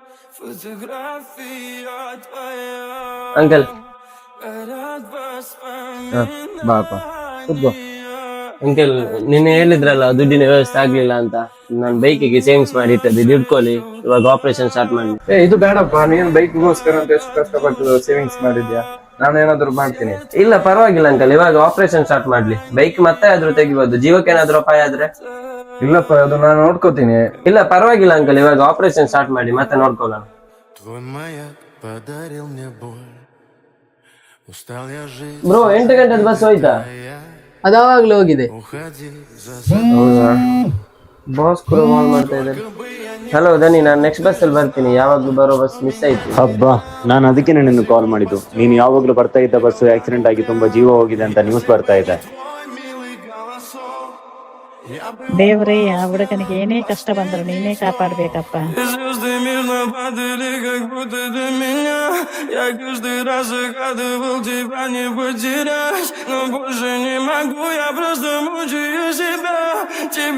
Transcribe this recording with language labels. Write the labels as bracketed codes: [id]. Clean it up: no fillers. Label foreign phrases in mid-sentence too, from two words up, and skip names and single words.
[ru] Фотография твоя [kn] ಅಂಕಲ್ [ru] горят [kn] ಬಾಪ ಕೂತ್ಕೋ. ಅಂಕಲ್ ನಿನ್ನೆ ಹೇಳಿದ್ರಲ್ಲ ದುಡ್ಡಿನ ವ್ಯವಸ್ಥೆ ಆಗ್ಲಿಲ್ಲ ಅಂತ. ನಾನು ಬೈಕಿಗೆ ಸೇವಿಂಗ್ಸ್ ಮಾಡಿ ಇಟ್ಟದ್ದು, ಇದು ಇಟ್ಕೊಳ್ಳಿ, ಇವಾಗ [en] operation start [kn] ಮಾಡಿ. ಇದು ಬೇಡಪ್ಪ, ನೀನ್ ಬೈಕ್ಗೋಸ್ಕರ ಅಂತ ಎಷ್ಟು ಕಷ್ಟಪಟ್ಟು ಸೇವಿಂಗ್ಸ್ ಮಾಡಿದ್ಯಾ. ನಾನು ಏನಾದ್ರು ಮಾಡ್ತೀನಿ. ಇಲ್ಲ ಪರವಾಗಿಲ್ಲ ಅಂಕಲ್, ಇವಾಗ [en] operation start [kn] ಮಾಡ್ಲಿ, ಬೈಕ್ ಮತ್ತೆ ಆದ್ರೂ ತೆಗಿಬಹುದು, ಜೀವಕ್ಕೆ ಏನಾದ್ರು ಅಪಾಯ ಆದ್ರೆ. ಇಲ್ಲಪ್ಪ, ಅದು ನಾನು ನೋಡ್ಕೋತೀನಿ. ಇಲ್ಲ ಪರವಾಗಿಲ್ಲ ಅಂಕಲ್, ಇವಾಗ [en] operation start [kn] ಮಾಡಿ ಮತ್ತೆ ನೋಡ್ಕೊಳ್ಳೋಣ. [ru] Твой маяк подарил мне боль. Устал я жить. [kn] ಬ್ರೋ 8 ಗಂಟೆದ ಬಸ್ ಹೋಯ್ತಾ? ಅದಾವಾಗ್ಲೂ ಹೋಗಿದೆ. [ru] Уходи за [kn] ಹೌದಾ, ಬಾಸ್ ಕೂಡ ಕಾಲ್ ಮಾಡ್ತಾ ಇದ್ದಾರೆ. ಹಲೋ ದನಿ, ನಾನು [en] next bus [kn] ಅಲ್ಲಿ ಬರ್ತೀನಿ, ಯಾವಾಗ್ಲೂ ಬರೋ [en] bus miss [kn] ಆಯ್ತು. ಹಬ್ಬ, ನಾನು ಅದಕ್ಕೆ ನಿನ್ನ ಕಾಲ್ ಮಾಡಿದ್ದು. ನೀನು ಯಾವಾಗಲೂ ಬರ್ತಾ ಇದ್ದ [en] bus accident [kn] ಆಗಿ ತುಂಬಾ ಜೀವ ಹೋಗಿದೆ ಅಂತ ನ್ಯೂಸ್ ಬರ್ತಾ ಇದೆ. [ru] твой милый голосок. Я бы [kn] ದೇವ್ರೇ, ಆ ಹುಡುಗನಿಗೆ ಏನೇ ಕಷ್ಟ ಬಂದ್ರು ನೀನೇ ಕಾಪಾಡ್ಬೇಕಪ್ಪ. [ru] звезды мирно падали, как будто до меня. Я каждый раз загадывал тебя не потерять, но больше не могу, я просто мучаю себя.